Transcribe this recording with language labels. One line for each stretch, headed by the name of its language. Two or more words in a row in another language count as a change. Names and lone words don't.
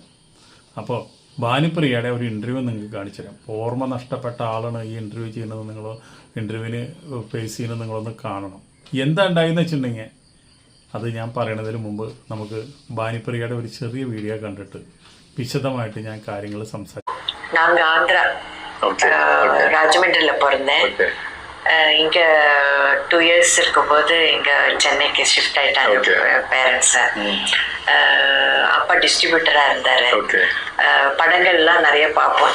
Malayalam: അപ്പോൾ ഭാനുപ്രിയയുടെ ഒരു ഇൻ്റർവ്യൂ നിങ്ങൾക്ക് കാണിച്ചു തരാം. ഓർമ്മ നഷ്ടപ്പെട്ട ആളാണ് ഈ ഇൻ്റർവ്യൂ ചെയ്യുന്നത്. നിങ്ങൾ ഇൻ്റർവ്യൂവിന് ഫേസ് ചെയ്യുന്നത് നിങ്ങളൊന്ന് കാണണം. എന്താ ഉണ്ടായെന്ന് വെച്ചിട്ടുണ്ടെങ്കിൽ അത് ഞാൻ പറയണതിന് മുമ്പ് നമുക്ക് ഭാനുപ്രിയയുടെ ഒരു ചെറിയ വീഡിയോ കണ്ടിട്ട് വിശദമായിട്ട് ഞാൻ കാര്യങ്ങൾ സംസാരിക്കും.
Tamil: நாங்கள் ஆந்திரா ராஜமன்றில் பிறந்தேன். இங்கே 2 years இருக்கும்போது இங்கே சென்னைக்கு ஷிஃப்ட் ஆயிட்டாங்க பேரண்ட்ஸை. அப்பா டிஸ்ட்ரிபியூட்டராக இருந்தார். படங்கள்லாம் நிறைய பார்ப்போம்.